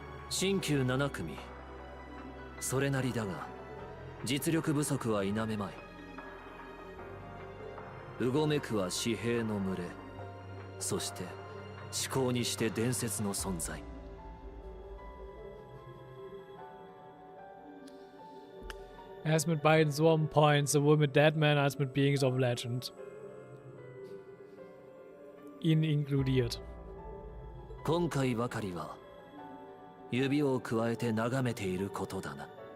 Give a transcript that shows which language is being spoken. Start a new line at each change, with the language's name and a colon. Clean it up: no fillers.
Japanese: 新旧7組、それなりだが実力不足は否めまい。うごめくは私兵の群れ、そして思考にして伝説の存在。
German: Er ist mit beiden
English: so on point,
German: sowohl mit Deadman als mit Beings of Legend. Ihn inkludiert.
Japanese: 今回ばかりは指をくわえて眺めていることだな。